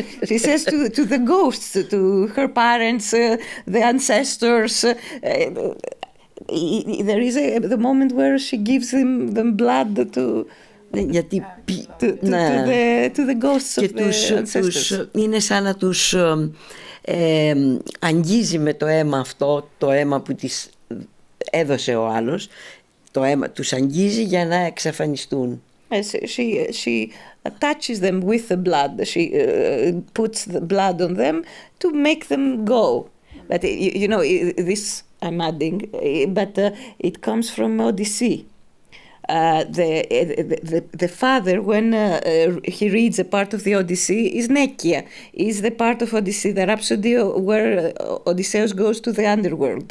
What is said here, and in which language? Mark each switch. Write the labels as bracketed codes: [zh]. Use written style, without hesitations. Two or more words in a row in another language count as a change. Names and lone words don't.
[en] She says to the ghosts, to her parents, the ancestors. There is the moment where she gives them blood to the ghosts of the ancestors. [el] Είναι σαν να τους αγγίζει με το αίμα αυτό, το αίμα που της έδωσε ο άλλος. Το αίμα τους αγγίζει για να εξαφανιστούν. [en] She touches them with the blood. She puts the blood on them to make them go. But you know, this I'm adding, but it comes from Odyssey. The father, when he reads a part of the Odyssey, is Nekia, is the part of Odyssey, the rhapsody where Odysseus goes to the underworld.